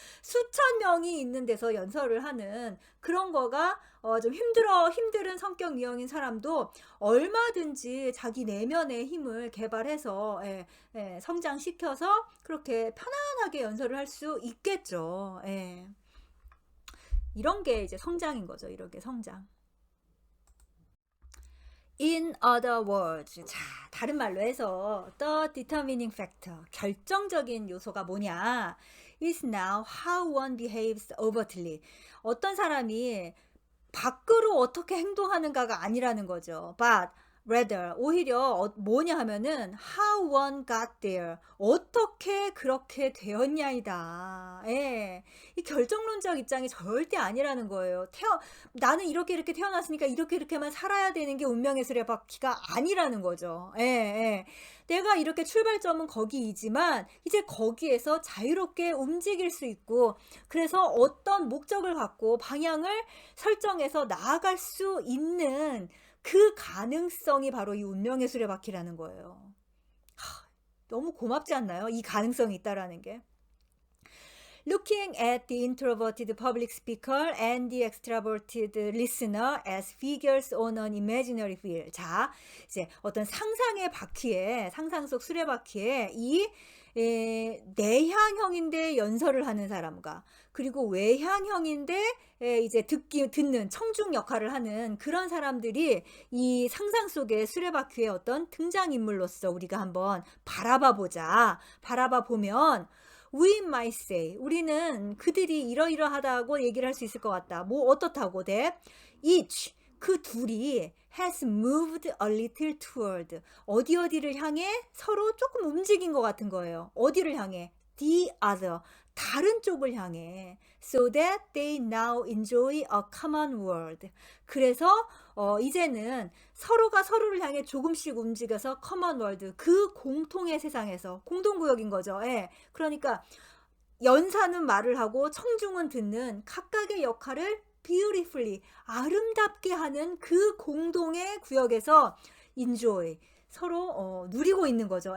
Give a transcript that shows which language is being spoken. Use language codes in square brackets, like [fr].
[ko] 수천 명이 있는 데서 연설을 하는 그런 거가 좀 힘든 성격 유형인 사람도 얼마든지 자기 내면의 힘을 개발해서 성장시켜서 그렇게 편안하게 연설을 할 수 있겠죠. 예. 이런 게 이제 성장인 거죠. 이렇게 성장. [en] In other words, [ko] 자, 다른 말로 해서 [en] the determining factor, [ko] 결정적인 요소가 뭐냐? [en] is now how one behaves overtly. [ko] 어떤 사람이 밖으로 어떻게 행동하는가가 아니라는 거죠. [en] But rather [ko] 오히려 뭐냐 하면은 [en] how one got there. [ko] 어떻게 그렇게 되었냐이다. 예. 이 결정론적 입장이 절대 아니라는 거예요. 나는 이렇게 이렇게 태어났으니까 이렇게 이렇게만 살아야 되는 게 운명의 수레바퀴가 아니라는 거죠. 예, 예. 내가 이렇게 출발점은 거기이지만 이제 거기에서 자유롭게 움직일 수 있고, 그래서 어떤 목적을 갖고 방향을 설정해서 나아갈 수 있는 그 가능성이 바로 이 운명의 수레바퀴라는 거예요. 너무 고맙지 않나요? 이 가능성이 있다라는 게. [en] Looking at the introverted public speaker and the extroverted listener as figures on an imaginary wheel. [ko] 자, 이제 어떤 상상의 바퀴에, 상상 속 수레바퀴에 이 내향형인데 연설을 하는 사람과, 그리고 외향형인데 이제 듣는 청중 역할을 하는 그런 사람들이 이 상상 속의 수레바퀴의 어떤 등장인물로서 우리가 한번 바라봐 보면 [en] we might say, [ko] 우리는 그들이 이러이러하다고 얘기를 할 수 있을 것 같다. 뭐 어떻다고 돼? each, 그 둘이 [en] has moved a little toward, [ko] 어디를 향해 서로 조금 움직인 것 같은 거예요. 어디를 향해? [en] the other, [ko] 다른 쪽을 향해. [en] So that they now enjoy a common world. [ko] 그래서 이제는 서로가 서로를 향해 조금씩 움직여서 [en] common world, [ko] 그 공통의 세상에서, 공동구역인 거죠. 예. 그러니까 연사는 말을 하고 청중은 듣는 각각의 역할을 beautifully, 아름답게 하는 그 공동의 구역에서 enjoy, 서로 누리고 있는 거죠.